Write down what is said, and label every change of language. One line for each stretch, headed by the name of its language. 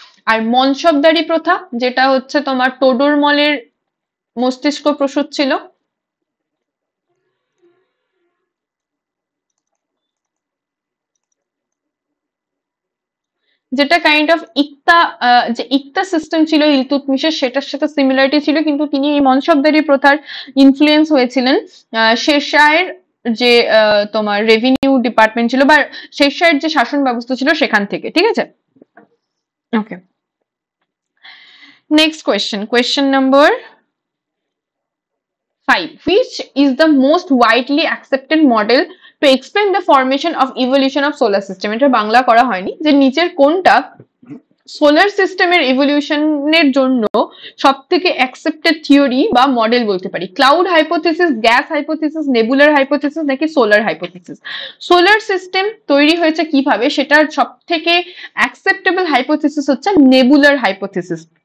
Bangla: আর মনসবদারি প্রথা, যেটা হচ্ছে তোমার টোডরমলের মস্তিষ্ক প্রসূত ছিল, যেটা কাইন্ড অফ ইকতা, যে ইকতা সিস্টেম ছিল ইলতুৎমিশের, সেটার সাথে সিমিলারিটি ছিল, কিন্তু তিনি এই মনসবদারি প্রথার ইনফ্লুয়েন্স হয়েছিলেন শেরশাহের যে তোমার রেভিনিউ ডিপার্টমেন্ট ছিল বা শেরশাহের যে শাসন ব্যবস্থা ছিল সেখান থেকে, ঠিক আছে। ওকে, next question, question number 5.
English: Which is the most widely accepted model to explain the formation of evolution of solar system?
Bangla: এটা বাংলা করা হয়নি, যে নিচের কোনটা সোলার সিস্টেমের ইভলিউশনের জন্য সব থেকে অ্যাকসেপ্টেড থিওরি বা মডেল বলতে পারি? Cloud hypothesis, gas hypothesis, নেবুলার hypothesis নাকি সোলার হাইপোথিসিস? সোলার সিস্টেম তৈরি হয়েছে কিভাবে, সেটার সব থেকে অ্যাকসেপ্টেবল হাইপোথিসিস হচ্ছে নেবুলার হাইপোথিসিস।